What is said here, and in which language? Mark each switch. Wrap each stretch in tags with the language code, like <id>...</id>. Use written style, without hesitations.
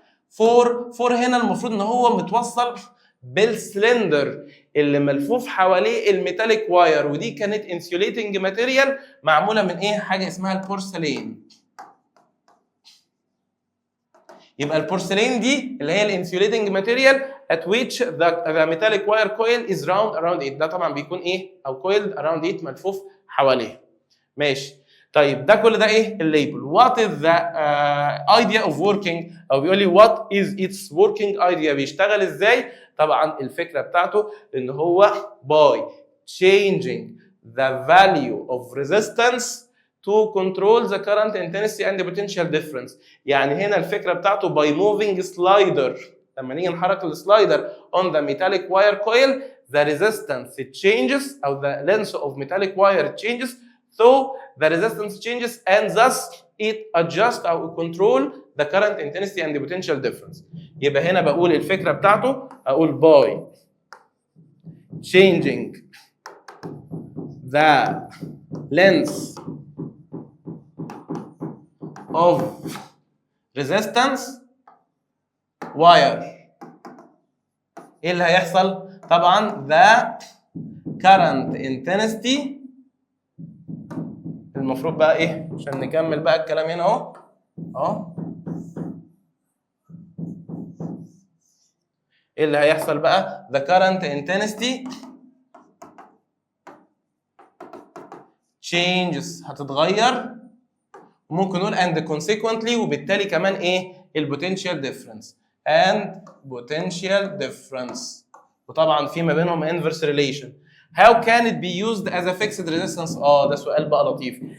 <ar>4 هنا المفروض ان هو متوصل بالسلندر اللي ملفوف حواليه الميتاليك واير، ودي كانت انسيوليتنج ماتيريال معموله من ايه؟ حاجه اسمها البورسلين. يبقى البورسلين دي اللي هي</ar> <en>الانسيوليتنج material at which the metallic wire coil is round around it.</en> <ar>ده طبعا بيكون ايه؟ او</ar> <en>coiled around it،</en> <ar>ملفوف حواليه. ماشي. طيب ده كل ده ايه؟ الليبل.</ar> <en>What is the idea of working؟</en> <ar>او بيقول لي</ar> <en>what is its working idea؟</en> <ar>بيشتغل ازاي؟ طبعا الفكره بتاعته ان هو</ar> <en>by changing the value of resistance to control the current intensity and the potential difference.</en> <ar>يعني هنا الفكره بتاعته</ar> <en>by moving slider،</en> <ar>لما نيجي نحرك السلايدر</ar> <en>on the metallic wire coil the resistance changes او the length of metallic wire changes so the resistance changes and thus it adjusts or control the current intensity and the potential difference.</en> <ar>يبقى هنا بقول الفكره بتاعته اقول</ar> <en>by changing the length of resistance wire</en> <ar>ايه اللي هيحصل؟ طبعا</ar> <en>the current intensity.</en> <ar>المفروض بقى ايه عشان نكمل بقى الكلام هنا اهو ايه اللي هيحصل بقى؟</ar> <en>the current intensity changes</en> <ar>هتتغير، ممكن نقول</ar> <en>and consequently</en> <ar>وبالتالي كمان ايه؟ البوتنشال ديفرنس</ar> <en>and potential difference،</en> <ar>وطبعا في ما بينهم</ar> <en>inverse relation. How can it be used as a fixed resistance؟</en> <ar>ده سؤال بقى لطيف.</ar>